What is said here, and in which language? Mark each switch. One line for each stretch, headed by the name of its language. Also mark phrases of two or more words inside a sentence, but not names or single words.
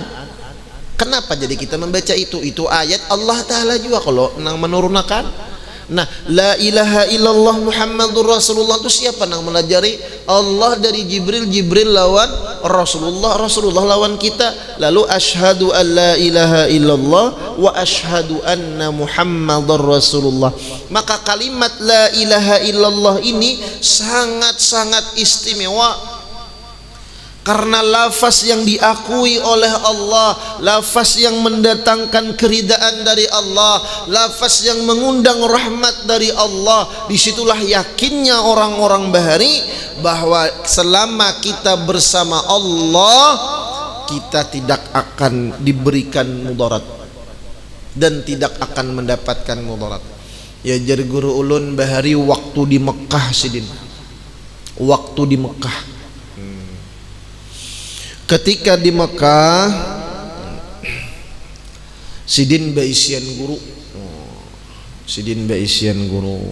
Banjar: Kenapa jadi kita membaca itu? Itu ayat Allah Ta'ala juga kalau nang menurunkan. Nah,
Arabic: لا إله إلا الله محمد رسول الله
Banjar: itu siapa nang melajari? Allah dari Jibril, Jibril lawan Rasulullah, Rasulullah lawan kita.
Arabic: Lalu أشهد أن لا إله إلا الله وأشهد أن محمدا رسول الله.
Banjar: Maka kalimat
Arabic: لا إله إلا الله
Banjar: ini sangat-sangat istimewa. Karena lafaz yang diakui oleh Allah, lafaz yang mendatangkan keridaan dari Allah, lafaz yang mengundang rahmat dari Allah. Disitulah yakinnya orang-orang bahari bahwa selama kita bersama Allah, kita tidak akan diberikan mudarat dan tidak akan mendapatkan mudarat. Ya jar guru ulun bahari waktu di Mekah sidin, waktu di Mekah. Ketika di Mekah sidin baisian guru, sidin baisian guru.